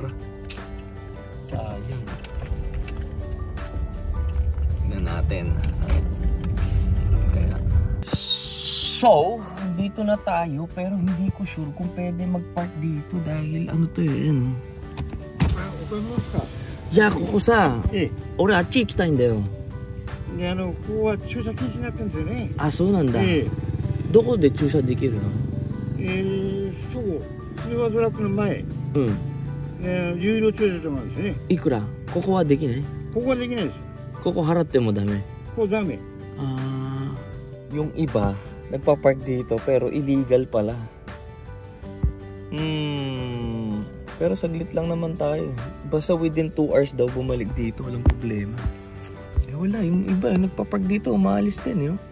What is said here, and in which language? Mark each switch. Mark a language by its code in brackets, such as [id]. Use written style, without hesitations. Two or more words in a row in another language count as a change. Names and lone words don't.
[tl] Sayang. Tignan natin. Kaya. So, dito na tayo. Pero hindi ko sure kung pwede mag-park dito. Dahil ano to eh. Ano? Ya, [ja] ここさ. 俺、あっち行きたいんだよ. ここは駐車禁止になってるんですよね。あ、そうなんだ。どこで駐車できるの？そこ。通話ドラッグの前、有料駐車場があるんですね。いくら？ここはできない？ここはできないです。ここ払ってもダメ？ここダメ。 [tl] Yung iba, nagpa-park dito pero illegal pala. Pero saglit lang naman tayo. Basta [en] within 2 hours [tl] daw bumalik dito, walang problema. Eh wala, yung iba nagpa-park dito, umaalis din yun.